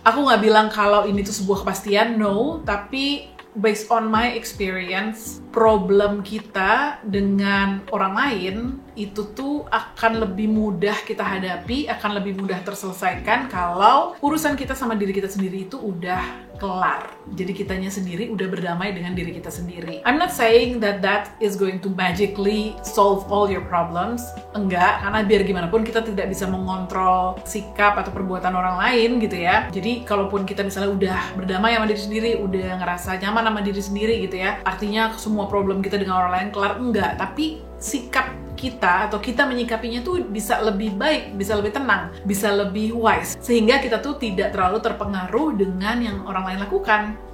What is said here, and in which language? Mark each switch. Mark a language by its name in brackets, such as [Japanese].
[Indonesian] Aku nggak bilang kalau ini tuh sebuah kepastian, no, tapi [English] based on my experience, [Indonesian] problem kita dengan orang lain itu tuh akan lebih mudah kita hadapi, akan lebih mudah terselesaikan kalau urusan kita sama diri kita sendiri itu udah kelar. Jadi kitanya sendiri udah berdamai dengan diri kita sendiri. [English] I'm not saying that is going to magically solve all your problems. [Indonesian] Enggak, karena biar gimana pun kita tidak bisa mengontrol sikap atau perbuatan orang lain gitu ya. Jadi kalaupun kita misalnya udah berdamai sama diri sendiri, udah ngerasa nyaman sama diri sendiri gitu ya, artinya semua problem kita dengan orang lain kelar, enggak. Tapi sikap kita atau kita menyikapinya tuh bisa lebih baik, bisa lebih tenang, bisa lebih wise, sehingga kita tuh tidak terlalu terpengaruh dengan yang orang lain lakukan.